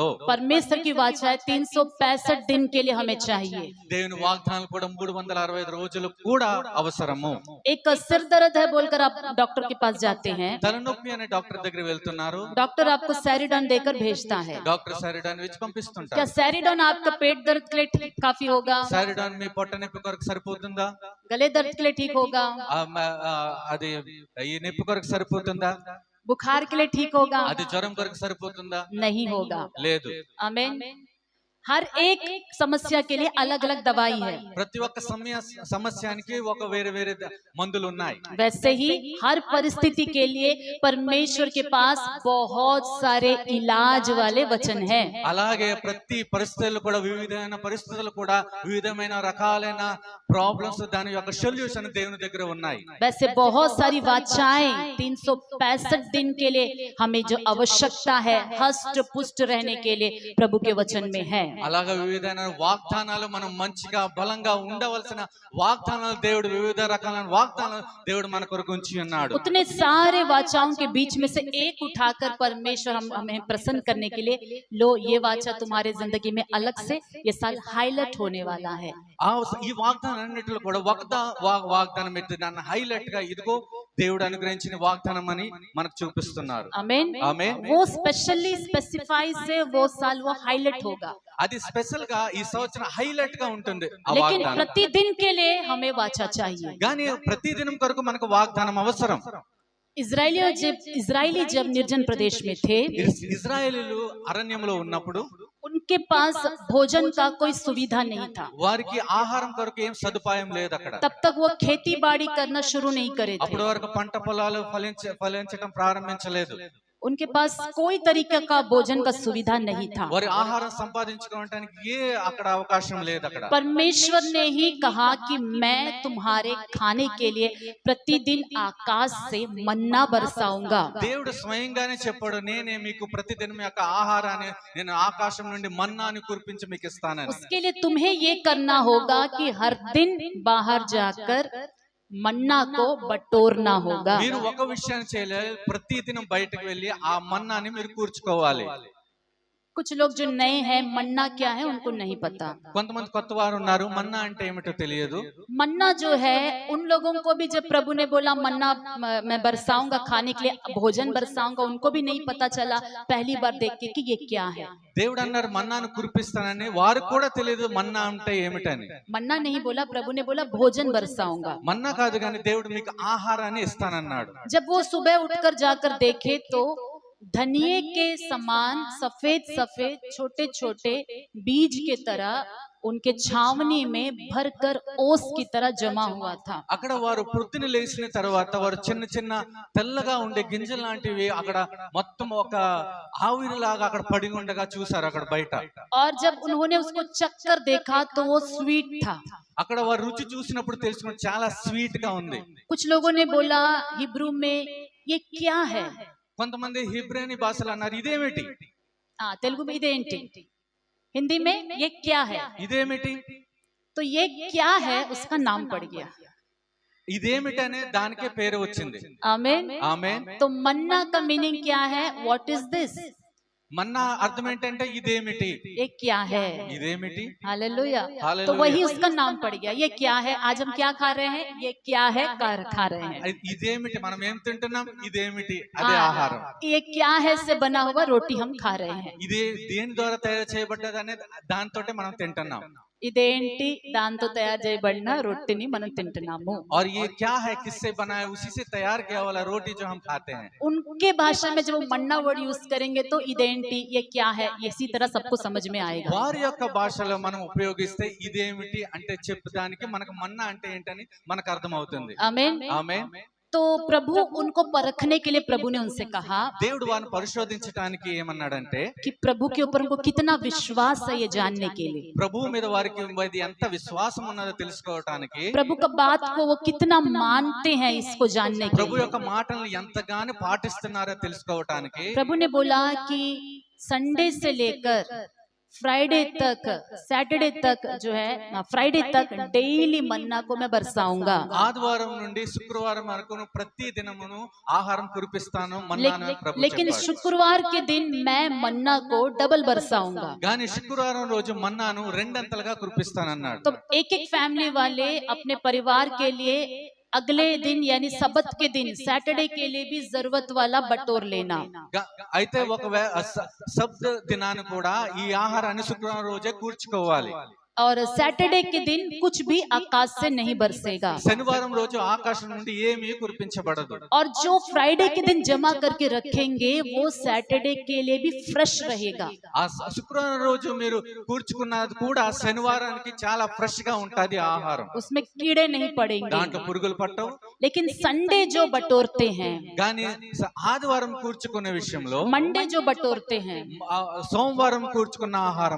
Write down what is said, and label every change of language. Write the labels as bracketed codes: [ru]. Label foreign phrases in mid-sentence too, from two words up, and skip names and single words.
[hi] परमेश्वर की वाचा है 365 दिन के लिए हमें चाहिए. [te] దేవుని వాగ్దానాలు కూడా 365 రోజులు కూడా అవసరము. [hi] एक सिर दर्द है बोलकर आप डॉक्टर के पास जाते हैं, [te] తలనొప్పి అనే డాక్టర్ దగ్గర వెళ్తున్నారు. [hi] डॉक्टर आपको सैरिडॉन देकर भेजता है. [te] డాక్టర్ సారిడాన్ ఇచ్చి [hi] क्या [te] పంపిస్తుంటారు. [hi] सैरिडॉन आपका पेट दर्द के लिए काफी होगा? [te] సారిడాన్ మీ పొట్ట నొప్పి కొరకు సరిపోతుందా? [hi] गले दर्द के लिए ठीक होगा? [te] అది ఈ నొప్పి కొరకు సరిపోతుందా? [hi] बुखार के लिए ठीक होगा? [te] అది జ్వరం కొరకు సరిపోతుందా? [hi] नहीं होगा. [te] లేదు. [hi] आमीन. हर एक समस्या के लिए अलग अलग दवाई है. [te] ప్రతి ఒక్క సమస్యానికి ఒక వేరే వేరే మందులు ఉన్నాయి. [hi] वैसे ही हर परिस्थिति के लिए परमेश्वर के पास बहुत सारे इलाज वाले वचन हैं. [te] అలాగే ప్రతి పరిస్థితుల్లో కూడా వివిధమైన పరిస్థితులు కూడా వివిధమైన రకాలైన ప్రాబ్లమ్స్ దాని యొక్క సొల్యూషన్ దేవుని దగ్గర ఉన్నాయి. [hi] वैसे बहुत सारी वाचाएं 365 दिन के लिए हमें जो आवश्यकता है हष्ट पुष्ट रहने के लिए प्रभु के वचन में है. [te] అలాగే వివిధమైన వాగ్దానాలు మనం మంచిగా బలంగా ఉండవలసిన వాగ్దానాలు దేవుడు వివిధ రకాలైన వాగ్దానాలు దేవుడు మన కొరకు ఉంచి ఉన్నాడు. [hi] उतने सारे वाचाओं के बीच में से एक उठाकर परमेश्वर हमें प्रसन्न करने के लिए, लो ये वाचा तुम्हारे जिंदगी में अलग से ये साल हाईलाइट होने वाला है. [te] ఈ వాగ్దానాన్నిటిలో కూడా వాగ్దానం ఎత్తి దాన్ని హైలైట్ గా ఇదిగో దేవుడు అనుగ్రహించిన వాగ్దానం అని మనకు చూపిస్తున్నారు. [hi] आमीन. [te] ఆమేన్. [hi] वो [en] specially specify [hi] से वो साल वो हाईलाइट होगा. [te] అది స్పెషల్ గా ఈ సంవత్సరం హైలైట్ గా ఉంటుంది ఆ [hi] लेकिन [te] వాగ్దానం. [hi] प्रतिदिन के लिए हमें वाचा चाहिए. [te] కానీ ప్రతిదినం కొరకు మనకు వాగ్దానం అవసరం. [hi] इजरायली जब निर्जन प्रदेश में थे, [te] ఇజ్రాయేలీలు అరణ్యంలో ఉన్నప్పుడు [hi] उनके पास भोजन का कोई सुविधा नहीं था। [te] వారికి ఆహారం కొరకు ఏం సదుపాయం లేదు అక్కడ. [hi] तब तक वो खेती बाड़ी करना शुरू नहीं करे थे। [te] అప్పటి వరకు పంట పొలాలు ఫలించడం ప్రారంభించలేదు. [hi] उनके पास कोई तरीके का भोजन का सुविधा नहीं था। [te] వారి ఆహారం సంపాదించుకోవడానికి అక్కడ అవకాశం లేదు అక్కడ. [hi] परमेश्वर ने ही कहा कि मैं तुम्हारे खाने के लिए प्रतिदिन आकाश से मन्ना बरसाऊंगा। [te] దేవుడు స్వయంగానే చెప్పాడు, నేనే మీకు ప్రతిదినం మీ యొక్క ఆహారాన్ని నేను ఆకాశం నుండి మన్నాని కురిపించి మీకు ఇస్తానని. [hi] उसके लिए तुम्हें ये करना होगा कि हर दिन बाहर जाकर मन्ना को बटोरना होगा। [te] మీరు ఒక విషయాన్ని చేయాలి, ప్రతిదినం బయటకు వెళ్ళి ఆ మన్నాని మీరు కూర్చుకోవాలి. [hi] कुछ लोग जो नए हैं मन्ना क्या है उनको नहीं पता। [te] కొంతమంది కొత్త వారు ఉన్నారు, మన్నా అంటే ఏమిటో తెలియదు. [hi] मन्ना जो है उन लोगों को भी जब प्रभु ने बोला मन्ना मैं बरसाऊंगा खाने के लिए भोजन बरसाऊंगा, उनको भी नहीं पता चला पहली बार देख के कि ये क्या है। [te] దేవుడు అన్నారు మన్నాను కురిపిస్తానని, వారు కూడా తెలియదు మన్నా అంటే ఏమిటని. [hi] मन्ना नहीं बोला, प्रभु ने बोला भोजन बरसाऊंगा। [te] మన్నా కాదు కానీ దేవుడు మీకు ఆహారాన్ని ఇస్తానన్నాడు. [hi] जब वो सुबह उठकर जाकर देखे तो धनिये के समान सफेद सफेद छोटे छोटे बीज के तरह उनके छावनी में भरकर ओस की तरह जमा हुआ था। [te] అక్కడ వారు పొద్దున లేచిన తర్వాత వారు చిన్న చిన్న తెల్లగా ఉండే గింజలు లాంటివి అక్కడ మొత్తం ఒక ఆవిరిలాగా అక్కడ పడి ఉండగా చూసారు అక్కడ బయట. [hi] और जब उन्होंने उसको चक्कर देखा तो वो स्वीट था। [te] అక్కడ వారు రుచి చూసినప్పుడు తెలుసుకుని చాలా స్వీట్ గా ఉంది. [hi] कुछ लोगों ने बोला हिब्रू में ये क्या है। [te] కొంతమంది హిబ్రేని భాషలో అన్నారు ఇదేమిటి. [hi] तेलुगु में इदेंटी, हिंदी में ये क्या है। [te] ఇదేమిటి, [hi] तो ये क्या है उसका नाम पड़ गया। [te] ఇదేమిటి అనే దానికే పేరు వచ్చింది. [hi] आमीन [te] ఆమేన్. [hi] तो मन्ना का मीनिंग क्या है, [en] what is this. [te] మన్నా అర్థం ఏంటంటే ఇదేమిటి, [hi] ये क्या है। [te] ఇదేమిటి. [hi] हालेलुया। तो हालेलुया। वही उसका नाम पड़ गया, ये क्या है। आज हम क्या खा रहे हैं, ये क्या है खा रहे हैं। [te] ఇదేమిటి, మనం ఏం తింటున్నాం, ఇదేమిటి, అదే ఆహారం. [hi] ये क्या है से बना हुआ रोटी हम खा रहे हैं। [te] ఇదే దేని ద్వారా తయారు చేయబడ్డది అనే దాంతోటే మనం తింటున్నాం. ఇదేంటి దాంతో తయారు చేయబడిన రొట్టెని మనం తింటున్నాము। [hi] और ये क्या है, किससे बना है, उसी से तैयार किया वाला रोटी जो हम खाते हैं. उनके भाषा में जब वो मन्ना [en] word use [hi] करेंगे तो इदेंटी ये क्या है, इसी तरह सबको समझ में आएगा। [te] వారి యొక్క భాషలో మనం ఉపయోగిస్తే ఇదేమిటి అంటే చెప్పడానికి మనకు మన్నా అంటే ఏంటని మనకు అర్థం అవుతుంది. [hi] आमीन। [te] ఆమేన్. [hi] तो प्रभु उनको परखने के लिए प्रभु ने उनसे कहा [te] దేవుడు వారిని పరిశోధించడానికి ఏమన్నాడంటే, [hi] कि प्रभु के ऊपर उनको कितना विश्वास है ये जानने के लिए, [te] ప్రభువు మీద వారికి ఎంత విశ్వాసం ఉన్నదో తెలుసుకోవడానికి, [hi] प्रभु का बात को वो कितना मानते हैं इसको जानने के [te] ప్రభు [hi] लिए। [te] యొక్క మాటలను ఎంతగానో పాటిస్తున్నారో తెలుసుకోవడానికి [hi] प्रभु ने बोला कि संडे से लेकर फ्राइडे तक, सैटरडे तक जो है फ्राइडे तक डेली मन्ना को मैं बरसाऊंगा। [te] ఆదివారం నుండి శుక్రవారం వరకు ప్రతి దినమును ఆహారం కురిపిస్తాను మన్నాను ప్రభు [hi] लेकिन [te] చెప్పాడు. [hi] शुक्रवार के दिन मैं मन्ना को डबल बरसाऊंगा। [te] కానీ శుక్రవారం రోజు మన్నాను రెండంతలుగా కురిపిస్తానన్నాడు. [hi] तो एक एक फैमिली वाले अपने परिवार के लिए अगले दिन यानी सबत के दिन सैटरडे के लिए भी जरूरत वाला बटोर लेना। [te] అయితే సబ్త దినాన్ని కూడా ఈ ఆహారాన్ని శుక్రవారం రోజే కూర్చుకోవాలి. [hi] और सैटरडे के दिन कुछ भी आकाश से नहीं बरसेगा। [te] శనివారం రోజు ఆకాశం నుండి ఏమీ కురిపించబడదు. [hi] और जो फ्राइडे के दिन जमा करके रखेंगे वो सैटरडे के लिए भी फ्रेश रहेगा। [te] ఆ శుక్రవారం రోజు మీరు కూర్చుకున్నది కూడా శనివారానికి చాలా ఫ్రెష్ గా ఉంటది ఆహారం. [hi] उसमें कीड़े नहीं पड़ेंगे। [te] దాంట్లో పురుగులు పట్టవు. [hi] लेकिन संडे जो बटोरते हैं, [te] కానీ ఆదివారం కూర్చుకునే విషయంలో, [hi] मंडे जो बटोरते हैं, [te] సోమవారం కూర్చుకున్న ఆహారం